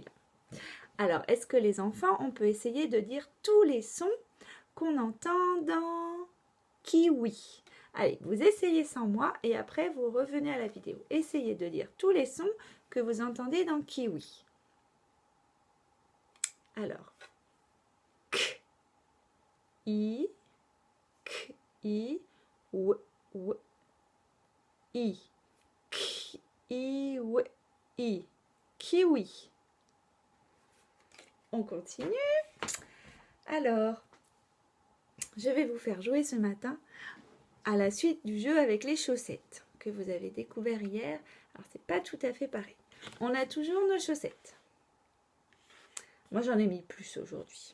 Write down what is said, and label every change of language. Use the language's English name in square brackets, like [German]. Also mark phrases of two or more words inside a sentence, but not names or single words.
[French] Alors, est-ce que les enfants, on peut essayer de dire tous les sons qu'on entend dans kiwi? Allez, vous essayez sans moi et après vous revenez à la vidéo. Essayez de dire tous les sons que vous entendez dans kiwi. Alors, k, i, k, i, w, i, k, i, w, i, kiwi. On continue. Alors, je vais vous faire jouer ce matin à la suite du jeu avec les chaussettes que vous avez découvert hier. Alors, c'est pas tout à fait pareil. On a toujours nos chaussettes. Moi, j'en ai mis plus aujourd'hui.